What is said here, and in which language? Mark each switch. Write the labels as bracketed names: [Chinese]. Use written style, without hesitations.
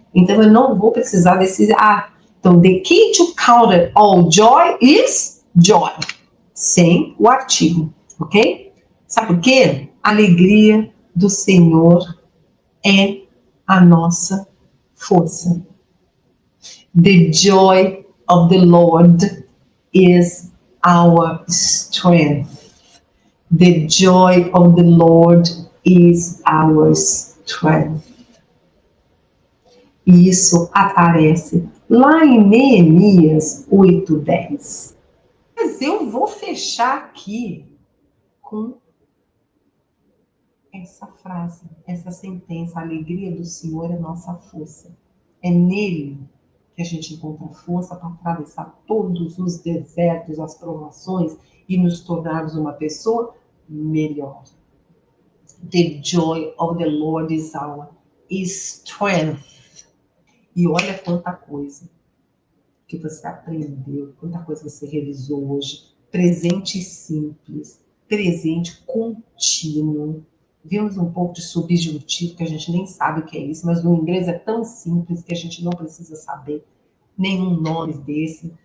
[Portuguese] Então, eu não vou precisar desse a. Então, [English] the key to count all joy is joy. [Portuguese] Sem o artigo, ok? Sabe por quê? A alegria do Senhor é a nossa força. [English] The joy of the Lord is our strength. The joy of the Lord is our strength. [Portuguese] E isso aparece lá em Neemias 8:10. Mas eu vou fechar aqui com essa frase, essa sentença: a alegria do Senhor é nossa força. É nele que a gente encontra força para atravessar todos os desertos, as provações e nos tornarmos uma pessoa melhor. [English] The joy of the Lord is our strength. [Portuguese] E olha quanta coisa que você aprendeu, quanta coisa você revisou hoje. Presente simples, presente contínuo. Vimos um pouco de subjuntivo, que a gente nem sabe o que é isso, mas no inglês é tão simples que a gente não precisa saber nenhum nome desse.